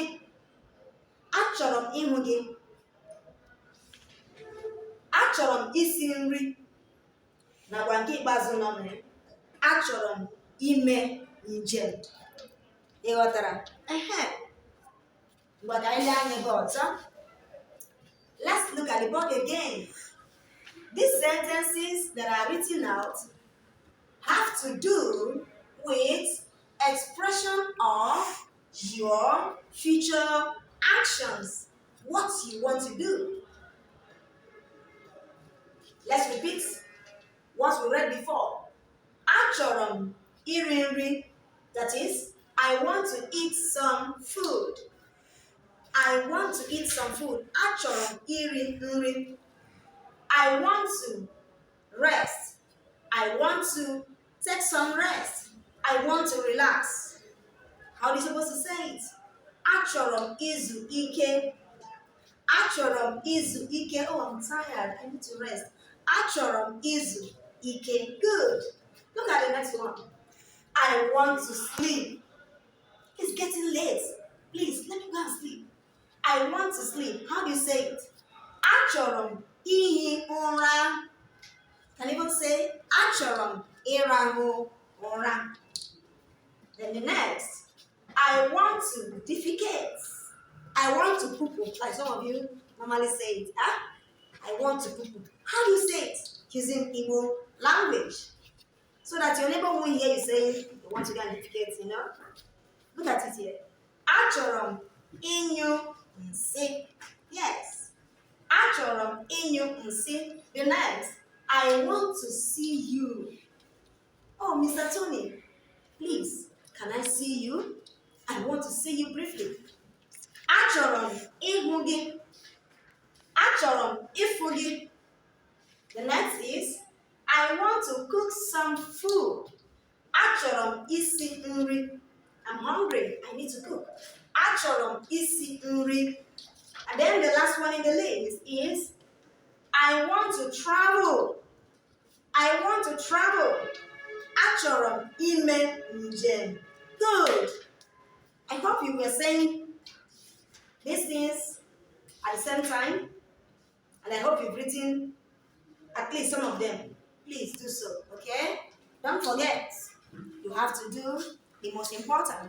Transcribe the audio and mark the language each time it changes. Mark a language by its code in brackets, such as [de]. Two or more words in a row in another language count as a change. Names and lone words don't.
[ig] Achọrọ m ịhụ gị. Achọrọ m isi nri nakwa nke ikpeazụ nọ na ya. Achọrọ m ime njem. Ị ghọtara? Ngwa ka anyị lee anya ebe ọzọ. [en] Let's look at the book again. These sentences that are written out have to do with expression of your future actions, what you want to do. Let's repeat what we read before. [ig] Achọrọ m iri nri, [en] that is, I want to eat some food. I want to eat some food. [ig] Achọrọ m iri nri. [en] I want to rest. I want to take some rest. I want to relax. How are you supposed to say it? [ig] Achọrọ m izu ike. Achọrọ m izu ike. [en] Oh, I'm tired. I need to rest. [ig] Achọrọ m izu ike. [en] Good. Look at the next one. I want to sleep. It's getting late. Please, let me go and sleep. I want to sleep. How do you say it? [ig] Achọrọ m ihi ụra. [en] Can you even say [ig] achọrọ m ịrahụ ụra? [en] Then the next, I want to defecate. I want to poo-poo. Like some of you normally say it. I want to poo-poo. How do you say it? Using Igbo language. So that your neighbor won't hear you saying you want to go and defecate, you know? Look at it here. [ig] Achọrọ m ịnyụ nsị. Yes. Achọrọ m ịnyụ nsị. [en] The next, I want to see you. Oh, Mr. Tony, please, can I see you? I want to see you briefly. [ig] Achọrọ m ịhụ gị. Achọrọ m ịfụ gị. [en] The next is, I want to cook some food. [ig] Achọrọ m isi nri. [en] I'm hungry. I need to cook. [ig] Achọrọ m isi nri. [en] And then the last one in the list is, I want to travel. I want to travel. [ig] Achọrọ m ime njem. [en] Good. I hope you were saying these things at the same time. And I hope you've written at least some of them. Please do so, okay? Don't forget, you have to do the most important.